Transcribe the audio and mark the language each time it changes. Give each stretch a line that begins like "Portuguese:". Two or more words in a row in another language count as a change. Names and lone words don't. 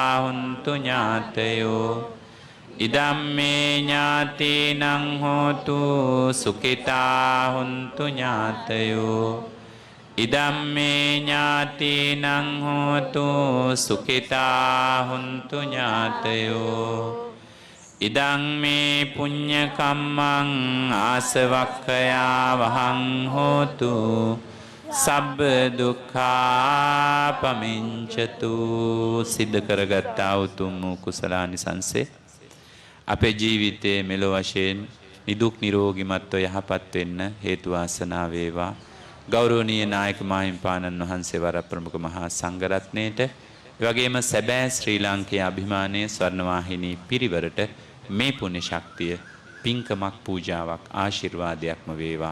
Pali: හුන්තු ඥාතයෝ ඉදම්මේ ඥාතිනං හෝතු සුඛිතා හුන්තු ඥාතයෝ ඉදම්මේ ඥාතිනං හෝතු සුඛිතා හුන්තු ඥාතයෝ ඉදං මේ පුඤ්ඤ කම්මං ආසවක්ඛයා වහං හෝතු සබ්බ දුක්ඛා පමිංචතු.
Sinhala: සිද්ධ කරගත්තා උතුම් කුසලානිසංසේ අපේ ජීවිතයේ මෙලොව වශයෙන් නිදුක් නිරෝගීමත්ව යහපත් වෙන්න හේතු වාසනා වේවා. ගෞරවනීය නායක මාහිම්පාණන් වහන්සේ වරප්‍රමුඛ මහා සංඝරත්නයට එවැගේම සැබෑ ශ්‍රී ලාංකේය අභිමානයේ ස්වර්ණවාහිනී පිරිවරට මේ පුණ්‍ය ශක්තිය පින්කමක් පූජාවක් ආශිර්වාදයක්ම වේවා.